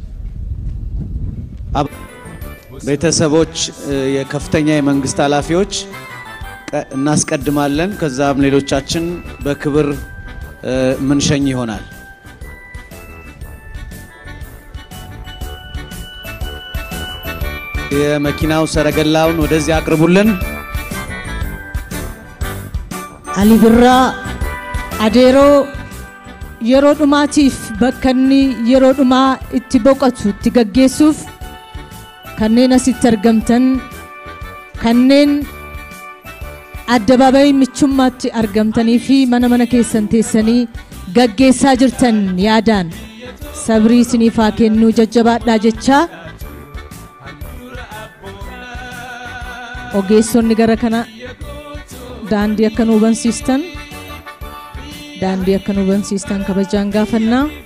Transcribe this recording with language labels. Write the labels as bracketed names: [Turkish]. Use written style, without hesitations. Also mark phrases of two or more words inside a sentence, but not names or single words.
[Amharic] ቤተሰቦች የከፍተኛ የመንግስት ኃላፊዎች እናስቀድማለን። ከዛም ሌሎቻችን በክብር ምንሸኝ ይሆናል። የመኪናው ሰረገላውን ወደዚህ አቅርቡልን። [Oromo] አሊ ብራ አዴሮ yeroo dhumaatiif bakkanni yeroo dhumaa itti boqotu itti gaggeessuuf kanneen asitti argamtan kanneen addabaabayii michummaatti argamtanii fi mana keessan teessanii gaggeessaa jirtan yaadaan sabrii isiniif haa kennu jajjabaadhaa jechaa ogeessonni gara kana daandii akka nu hubansiistan kabajaan gaafannaa.